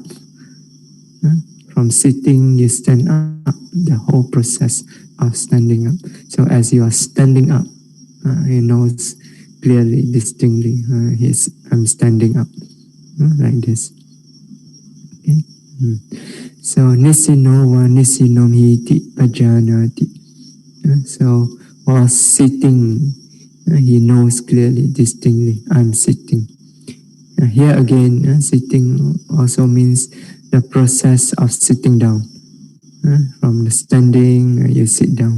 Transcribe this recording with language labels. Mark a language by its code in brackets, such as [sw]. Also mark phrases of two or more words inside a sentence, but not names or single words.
[en] From sitting, you stand up, the whole process of standing up. So as you are standing up, he knows clearly, distinctly, I'm standing up, like this. Okay? [pi] So nisino va nisinom hiti pajanati. [en] So while sitting, he knows clearly, distinctly, I'm sitting. Here again, sitting also means the process of sitting down. From the standing, you sit down.